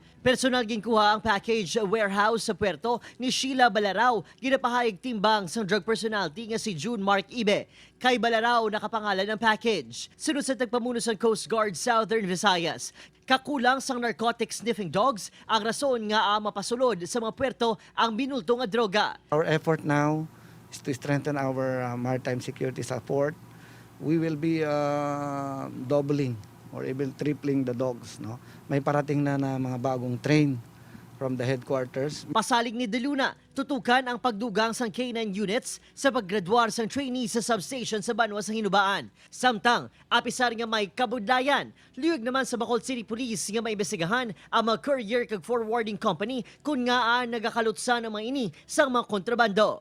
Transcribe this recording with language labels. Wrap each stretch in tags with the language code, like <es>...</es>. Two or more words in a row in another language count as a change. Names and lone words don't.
<hil>Personal ginkuha ang</hil> <en>package warehouse</en> <hil>sa puerto ni Sheila Balaraw. Ginapahayag timbang sang drug personality nga si June Mark Ibe. Kay Balaraw nakapangalan ng package. Sunod sa tagpamuno sa Coast Guard Southern Visayas. Kakulang sang</hil> <en>narcotics sniffing dogs</en> <hil>ang rason nga mapasulod sa mga puerto ang binulto nga droga.</hil> <en>Our effort now is to strengthen our maritime security support. We will be doubling or even tripling the dogs.</en> <tl>No? May parating na mga bagong train</tl> <en>from the headquarters.</en> <hil>Pasalig ni De Luna, tutukan ang pagdugang sang</hil> <en>K9 units</en> <hil>sa paggraduar sang trainee sa substation sa Banwa sa Hinubaan. Samtang, apisar nga may kabudlayan. Liyog naman sa Bacolod City Police nga maimbestigahan ang mga courier kag</hil> <en>forwarding company</en> <hil>kung nga nagakalutsan ang mga ini sang mga kontrabando.</hil>